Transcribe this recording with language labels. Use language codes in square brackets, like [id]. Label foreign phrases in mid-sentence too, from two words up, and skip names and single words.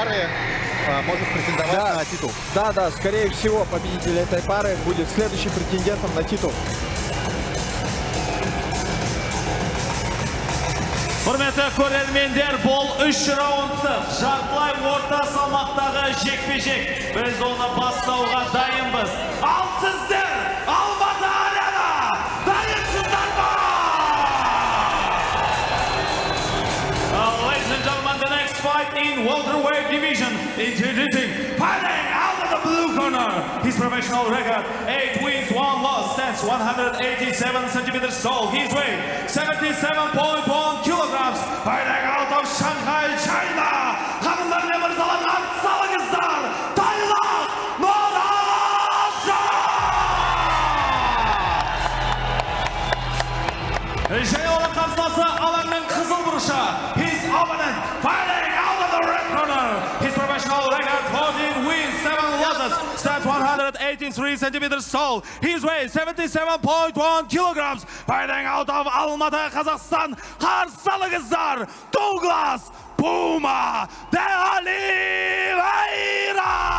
[ru] пары может претендовать на титул. Да, скорее всего, победитель этой пары будет следующим претендентом на титул. [kk] Hürmetli көрермендер, бұл 3 раундтық жартылай орта салмақтағы жекпе-жек. Біз оны бастауға дайынбыз. Ал сіздер Алматы арена дайынсыздар ма? [en] Ladies and gentlemen, the next fight in welterweight division, introducing fighting out of the blue corner. His professional record: 8 wins, 1 loss, stands 187 centimeters tall. His weight 77.1 kilograms. Fighting out of Shanghai, China. [crh] Hanımlar ve mırzalar, salınızlar. Taylak Noraja. [kk] Және оның қарсыласы алаңның қызыл бұрышы. [en] His opponent fighting out of the red corner. His professional record: 14 wins, 7 losses, stands 183 centimeters tall. His weight 77.1 kilograms. Fighting out of Almaty, Kazakhstan. [kk] Қарсылыңыздар Douglas Puma de Oliveira.